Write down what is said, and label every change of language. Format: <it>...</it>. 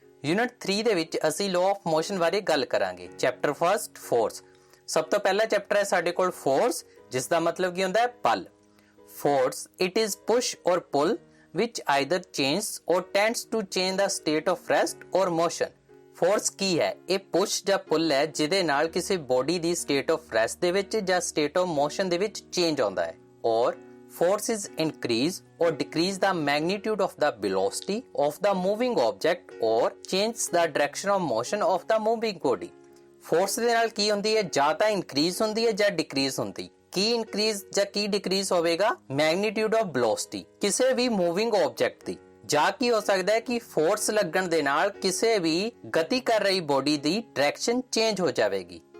<pa>Unit 3 ਦੇ ਵਿੱਚ ਅਸੀਂ law of motion ਬਾਰੇ ਗੱਲ ਕਰਾਂਗੇ.</pa> <en>Chapter first force.</en> <pa>ਸਭ ਤੋਂ ਪਹਿਲਾ ਚੈਪਟਰ ਹੈ ਸਾਡੇ ਕੋਲ force, ਜਿਸ ਦਾ ਮਤਲਬ ਕੀ ਹੁੰਦਾ ਹੈ ਬਲ.</pa> <en>Force, it is push or pull which either changes or tends to change the state of rest or motion.</en> <pa>Force ਕੀ ਹੈ? ਇਹ push ਜਾਂ pull ਹੈ ਜਿਹਦੇ ਨਾਲ ਕਿਸੇ body ਦੀ state of rest ਦੇ ਵਿੱਚ ਜਾਂ state of motion ਦੇ ਵਿੱਚ change ਆਉਂਦਾ ਹੈ.</pa> <en>ਔਰ force is increase or decrease the magnitude of the velocity of the moving object or change the direction of motion of the moving body.</en> <pa>Force ਦੇ ਨਾਲ ਕੀ ਹੁੰਦੀ ਹੈ? ਜਾਂ ਤਾਂ increase ਹੁੰਦੀ ਹੈ ਜਾਂ decrease ਹੁੰਦੀ. ਕੀ ਇਨਕਰੀਜ਼ ਜਾਂ ਕੀ ਡਿਕਰੀਜ਼ ਹੋਵੇਗਾ?</pa> <en>magnitude of velocity</en> <pa>ਕਿਸੇ ਵੀ ਮੂਵਿੰਗ ਆਬਜੈਕਟ ਦੀ. ਜਾਂ ਕੀ ਹੋ ਸਕਦਾ ਹੈ ਕਿ ਫੋਰਸ ਲੱਗਣ ਦੇ ਨਾਲ ਕਿਸੇ ਵੀ ਗਤੀ ਕਰ ਰਹੀ ਬੋਡੀ ਦੀ ਡਾਇਰੈਕਸ਼ਨ ਚੇਂਜ ਹੋ ਜਾਵੇਗੀ.</pa>